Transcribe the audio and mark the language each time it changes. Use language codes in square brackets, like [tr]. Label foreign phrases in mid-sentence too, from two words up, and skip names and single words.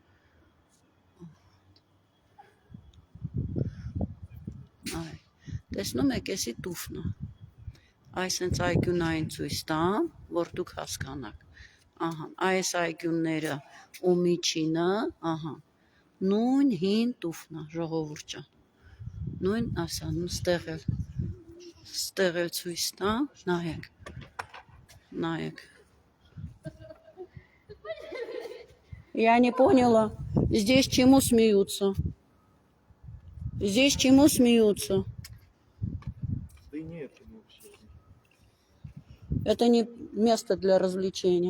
[hy] Նայեք, տեսնում եք, էսի տուֆն է, այս հենց այգյունային ցույց տամ, որ դուք հասկանաք, ահա, այս այգյունները ու միջինը, ահա, նույն հին տուֆն է, ժողովուրդ ջան, նույն ասան, ստեղ էլ ցույց տամ, նայեք, նայեք։ [ru] Я не поняла, здесь чему смеются? Здесь чему смеются? Это не место для развлечения.